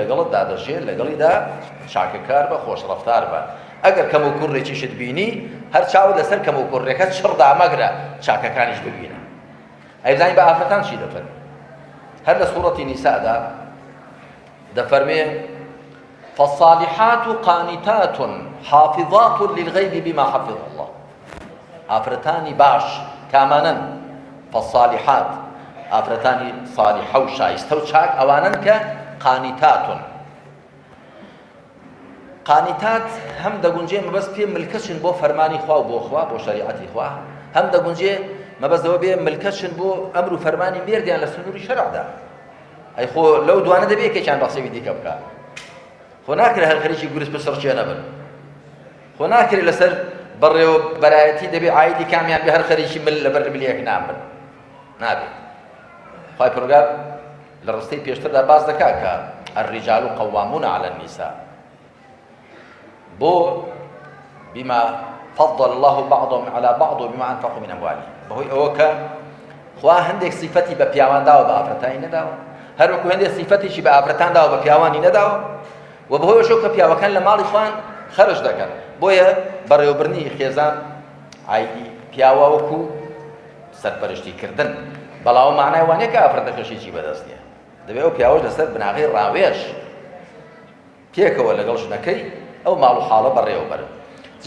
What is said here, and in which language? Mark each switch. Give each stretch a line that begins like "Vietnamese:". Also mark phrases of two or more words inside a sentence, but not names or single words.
Central Kurdish: لەگەڵت دادەژێت لەگەڵیدا چاکەکار بە خۆشڕەفتار بە ئەگەر کەم و کوڕێکیشت بینی هەر چاوت لەسەر کەم و کوڕێکە چڕدا مەگرە چاکەکانیش ببینە ئەیزانی بە ئافرەتان چی دەفەرمێ هەر لە سوورەتی نیسادا دەفەرمێ
Arabic: فالصالحات قانتات حافظات للغيب بما حفظ الله
Central Kurdish: ئافرەتانی باش کامانن فالصالحات ئافرەتانی صالحە و شایستە و چاک ئەوانن کە قانتاتن قانتات هەم دەگونجێ مەبەست پێ ملکەچن بۆ فەرمانی خوا و بۆ خوا بۆ شەریعەتی خوا هەم دەگونجێ مەبەستەوە بێ ملکەچن بۆ ئەمر و فەرمانی مێردیان لە سنووری شەرعدا ئەی خۆ لەو دوانە دەبێ یەکێکیان بەخسەوی دیکە بکات خۆ ناکرێ هەر خەریکی گورس بەسەرچێ نەبن خۆ ناکرێ لەسەر بەڕێوەبەرایەتی دەبێ عایدی کامیان بێ هەر خەریکی مل لەبەر ملیەک نابن نابێت خی پەروەردگار لە ڕستەی پێشتردا باز دەکات کە
Arabic: الرجال قوامون على النساء
Central Kurdish: بۆ
Arabic: بما فضل الله بعضهم على بعض وبما أنفقوا من أموالهم
Central Kurdish: بەهۆی ئەوە کە خوا هەندێک صفەتی بە پیاوان داوە بە ئافرەتانی نەداوە هەر وەکو هەندێک صفەتیشی بە ئافرەتان داوە بە پیاوانی نەداوە و بەهۆی ئەوەشەوە کە پیاوەکان لە ماڵی خوان خەرج دەکەن بۆیە بەڕێوەبردنی خێزان عایدی پیاوە وەکو سەرپەرشتیکردن بەڵاو معنای وانەیە کە ئافرەتەکەشێکی بەدەست نییە دەبێت ئەو پیاوەش لەسەر بناغی ڕاوێژ پێکەوە لەگەڵ ژنەکەی ئەو ماڵ و حاڵە بەڕێوەبەرن جا